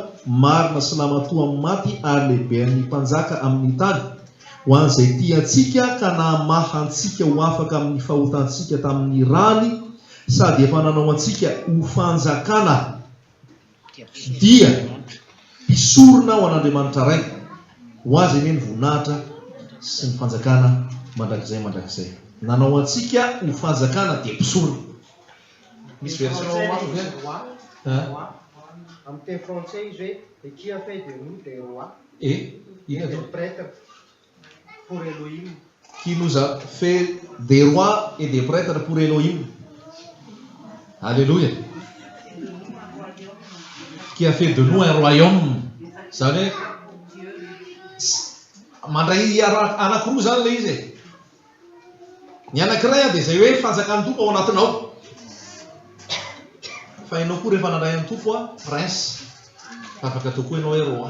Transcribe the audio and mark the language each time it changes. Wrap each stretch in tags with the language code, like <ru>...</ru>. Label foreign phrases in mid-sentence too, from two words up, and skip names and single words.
<mg>marina sy namatoa amin'ny maty ary lehibe ny mpanjaka amin'ny tany ho an'izay tiantsika ka namahantsika ho afaka amin'ny fahotantsika tamin'ny rany sady efa nanao antsika ho fanjakana dia mpisorona ho an'Andriamanitra ray ho azy eny ny voninahitra sy ny fanjakana mandrakizay nanao antsika ho fanjakana dia mpisorona. Misy version maro Amin'ny teny français izy hoe</mg> <fr>qui a fait de nous des rois et des prêtres pour Elohim. Qui nous a fait des rois et des prêtres pour Elohim. Alléluia. Qui a fait de nous un royaume.</fr> <mg>Zany mandray anankiroa zany le izy. Ny anankiray dia izay hoe fanjakan'ny tompo ao anatinao. Fa ianao koa rehefa nandray amin'ny tompo prince, afaka atao koa ianao hoe roi.</mg>